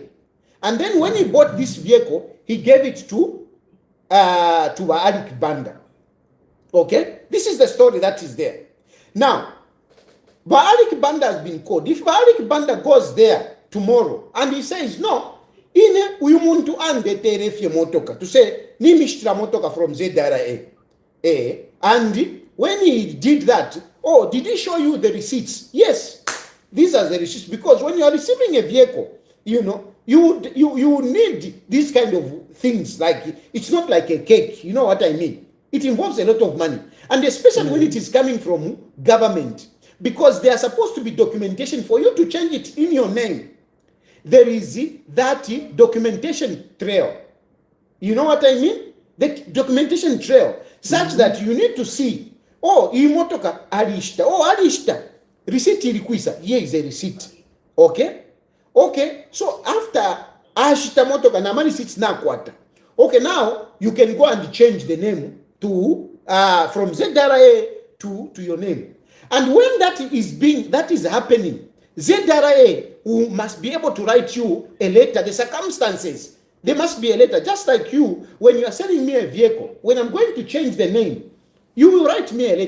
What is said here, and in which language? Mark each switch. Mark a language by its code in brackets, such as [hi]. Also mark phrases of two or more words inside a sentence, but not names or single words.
[en] And then when he bought this vehicle, he gave it to Alick Banda. Okay? This is the story that is there. Now, Alick Banda has been called. If Alick Banda goes there tomorrow and he says, [bem] no, uyu muntu andeterefye motoka, [en] to say, [bem] ni mishtira motoka from ZRA. [en] And when he did that, oh, did he show you the receipts? Yes, these are the receipts, because when you are receiving a vehicle, you need these kind of things. Like, it's not like a cake, you know what I mean? It involves a lot of money, and especially when it is coming from government, because there are supposed to be documentation for you to change it in your name. There is that documentation trail. You know what I mean? The documentation trail, such that you need to see, [bem] oh, imotoka alishta, oh, alishta, receipt ilikuisa, [en] here is a receipt. Okay? Okay, so after [bem] ashita motoka na mani sits na kwata. [en] Okay, now you can go and change the name to from ZRA to your name. And when that is happening, ZRA must be able to write you a letter. The circumstances, there must be a letter. Just like you, when you are selling me a vehicle, when I'm going to change the name, you will write me a letter.